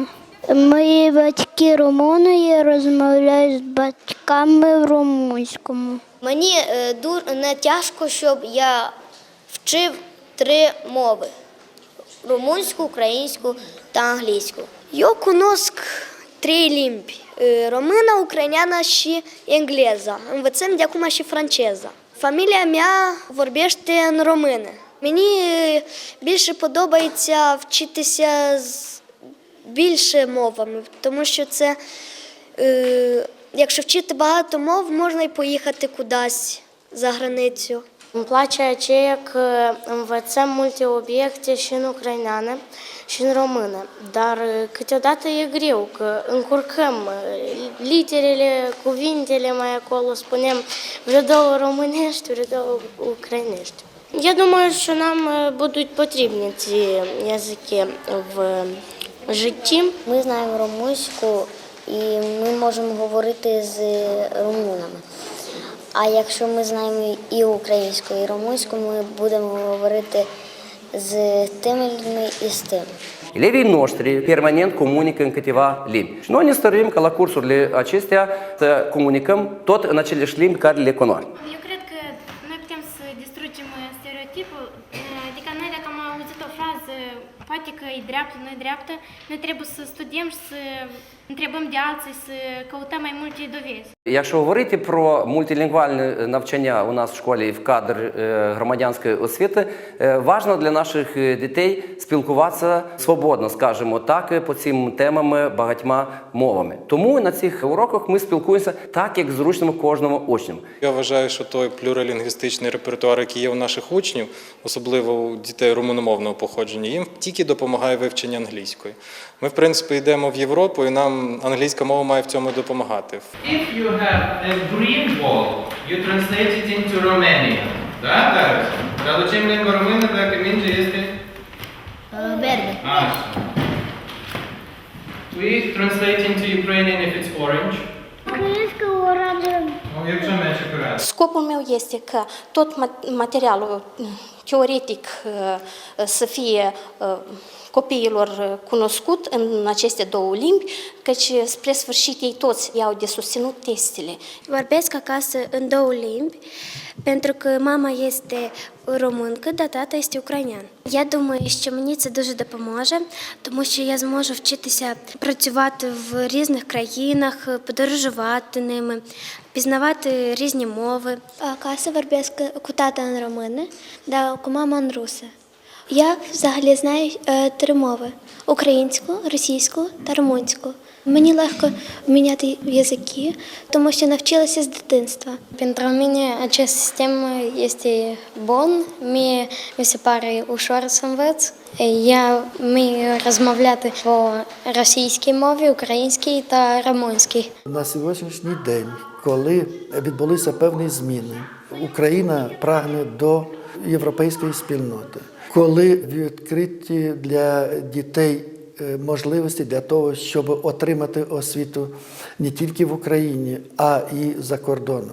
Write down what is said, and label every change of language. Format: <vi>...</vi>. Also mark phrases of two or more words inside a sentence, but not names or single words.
<uk>Мої батьки румуни, розмовляють з батьками в румунському. Мені не тяжко, щоб я вчив 3 мови – румунську, українську та англійську.</uk> <ro>Я connosc 3 limbi – română, ucraineană și engleză. Învățăm de acum și franceză. Familia mea vorbește în română.</ro> <uk>Мені більше подобається вчитися з більше мовами, тому що це, якщо вчити багато мов, можна і поїхати кудись за gраницю.</uk> <ro>Îmi place aceea că învățăm multe obiecte și în ucraineană și în română, dar câteodată e greu, că încurcăm literele, cuvintele mai acolo, spunem vreo 2 românești, vreo 2 ucrainești.</ro> <uk>Я думаю, що нам будуть потрібні ці язики в житті. Ми знаємо румунську і ми можемо говорити з румунами. А якщо ми знаємо і українську, і румунську, ми будемо говорити з тими людьми і з тими.</uk> <ro>Elevii noștri permanent comunică în câteva limbi. Și noi ne stărim ca la cursurile acestea să comunicăm tot în aceleași limbi care le cunoaștem. Eu cred că noi putem să distrugem stereotipul, adică noi dacă am auzit o frază, poate</ro> <uk>математика і</uk> <ro>dreaptă, noi trebuie să studiem și să întrebăm de alții, să căutăm mai multe dovezi.</ro> <uk>Якщо говорити про мультилінгвальне навчання у нас в школі в кадр громадянської освіти, важливо для наших дітей спілкуватися свободно, скажімо так, по цим темам багатьма мовами. Тому на цих уроках ми спілкуємося так, як зручно кожному учню. Я вважаю, що той плюралінгвістичний репертуар, який є у наших учнів, особливо у дітей румуномовного походження, їм тільки допомагає вивчення англійської. Ми, в принципі, йдемо в Європу, і нам angliська mова має в цьому допомагати.</uk> <en>If you have a green ball, you translate it into Romanian.</en> <ro>Da, dar traducem în limba română dacă mingea este Verde. așa.</ro> <en>We translate into Ukrainian if it's orange.</en> <uk>Українська оранжева. Якщо менше коротко.</uk> <ro>Scopul meu este ca tot materialul teoretic să fie copiilor cunoscut în aceste două limbi, căci spre sfârșit ei toți iau de susținut testele. Vorbesc acasă în două limbi, pentru că mama este româncă, dar tata este українян.</ro> <uk>Я думаю, що мені це дуже допоможе, тому що я зможу вчитися працювати в різних країнах, подорожувати ними, пізнавати різні мови.</uk> <ro>Acasă vorbesc cu tata în română, dar cu mama în rusă.</ro> <uk>Я взагалі знаю 3 мови – українську, російську та румунську. Мені легко міняти язики, тому що навчилася з дитинства.</uk> <ro>Pentru mine acest sistem este bun, mi se pare ușor să învăț.</ro> <uk>Я вмію розмовляти по російській мові, українській та румунській. На сьогоднішній день, коли відбулися певні зміни, Україна прагне до європейської спільноти. Коли відкриті для дітей можливості для того, щоб отримати освіту не тільки в Україні, а і за кордоном.</uk>